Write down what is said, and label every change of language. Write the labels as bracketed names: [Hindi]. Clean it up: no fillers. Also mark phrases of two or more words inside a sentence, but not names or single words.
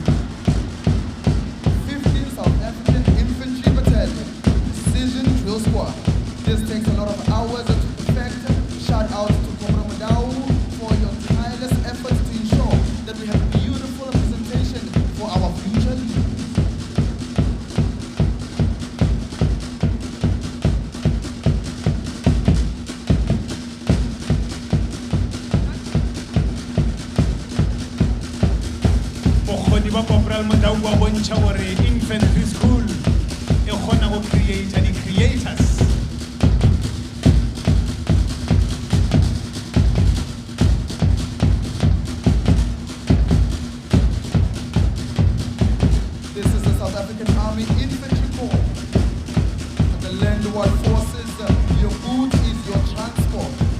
[English] 15th South African Infantry Battalion. Precision Drill Squad. This takes a lot of hours to perfect. Shout out to Cobra Madau for your tireless efforts to ensure that we have a beautiful representation for our future leaders. [Northern Sotho] Bokgoni ba Corporal Modau wa bontšha gore [English] infantry school [Northern Sotho] e kgona go [English] create the creators. This is the South African Army Infantry Corps. The Landward Forces, your boot is your transport.